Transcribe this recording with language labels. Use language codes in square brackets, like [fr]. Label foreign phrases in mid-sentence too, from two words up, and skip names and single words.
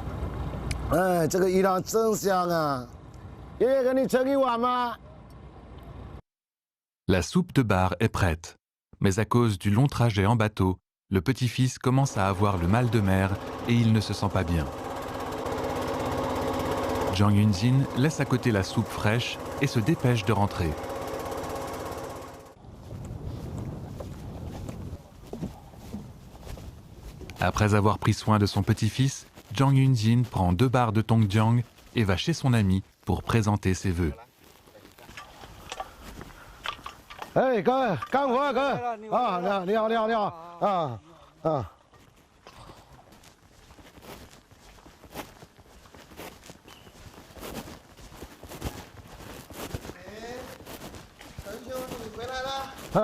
[zh] 哎，这个鱼汤真香啊！爷爷给你盛一碗吗？ [fr] La soupe de bar est prête. Mais à cause du long trajet en bateau, le petit-fils commence à avoir le mal de mer et il ne se sent pas bien. Zhang Yunjin laisse à côté la soupe fraîche et se dépêche de rentrer. Après avoir pris soin de son petit-fils, Zhang Yunjin prend 2 bars de Tongjiang et va chez son ami pour présenter ses vœux. [zh] 哎，各位干活啊，各位啊，你好，啊啊。陈兄，你回来了？